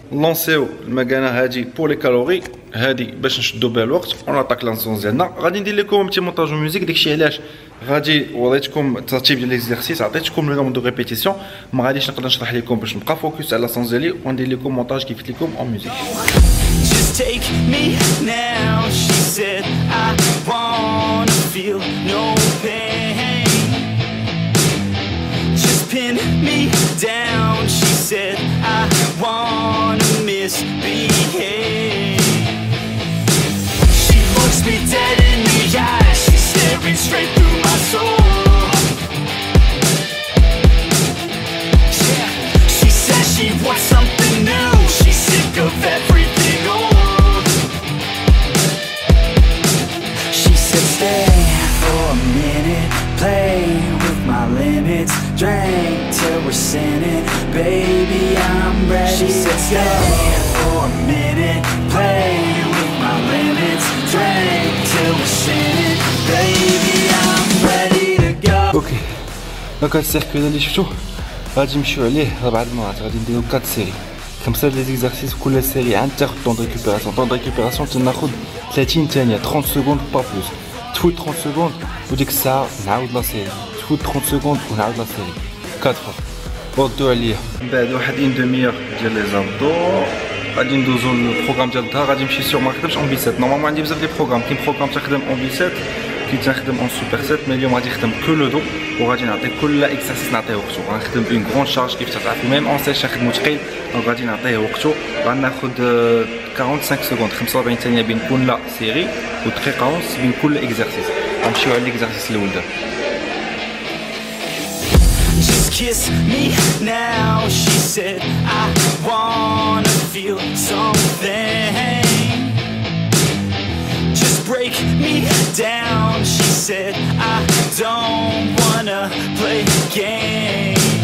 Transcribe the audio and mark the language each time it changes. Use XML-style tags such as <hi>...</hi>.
<ar>لونسيو المكانه هادي بور لي كالوري هادي باش نشدو بها الوقت اون اتاك لانسونس ديالنا. غادي ندير لكم بتي مونتاج ميوزيك داكشي علاش غادي وريتكم الترتيب ديال ليكزرسيس، عطيتكم لو نومبر دو ريبيتيسيون، ما غاديش نقدر نشرح لكم باش نبقى فوكس على لاسونس ديالي وندير لكم مونتاج كيف قلت لكم اون ميوزيك.</ar> <en>Take me now, she said, I wanna feel no pain. Just pin me down, she said, I wanna misbehave. She looks me dead in the eyes, she's staring straight through my soul. Yeah, she says she wants something new, she's sick of everything old. Stay for a minute, play with my limits, drink till we're sinning, baby I'm ready. She said stay for a minute, play with my limits, drink till we're sinning, baby I'm ready to go.</en> <ar>اوكي دونك هاد السيركوي اللي شفتوه غادي نمشيو عليه 4 المرات. غادي نديرو 4 سيري 5 لي زيكزارسيس كل سيري عاد تاخد طون دو ريكوبيراسيون. طون دو ريكوبيراسيون تناخد 30 ثانيه 30 سكوند با بلوس. تفوت 30 سكوند وديك الساعه نعاود لا سيري، تفوت 30 سكوند ونعاود لا سيري 4 فوا. ردوا عليا من بعد واحد اون دوميير ديال لي زابدو. غادي ندوزو للبروغرام ديال الظهر. غادي نمشي سيغ ما نخدمش اون بيسات. نورمالمون عندي بزاف ديال البروغرام، كاين بروغرام تخدم اون بيسات، كاين تخدم اون سوبر سيت، مي اليوم غادي نخدم كو لو دو وغادي نعطي كل اكسرسيس نعطيه وقتو. غنخدم اون غرون شارج كيف تعرفوا ميم اون سيش نخدمو ثقيل، دونك غادي نعطيه وقتو. غناخد 45 سكوند 45 ثانيه بين كل سيري ودقيقه ونص بين كل اكسرسيس. غنمشيو على الاكسرسيس الاول دابا.</ar> <en>Kiss me now, she said, I wanna feel something. Just break me down, she said, I don't wanna play games.</en>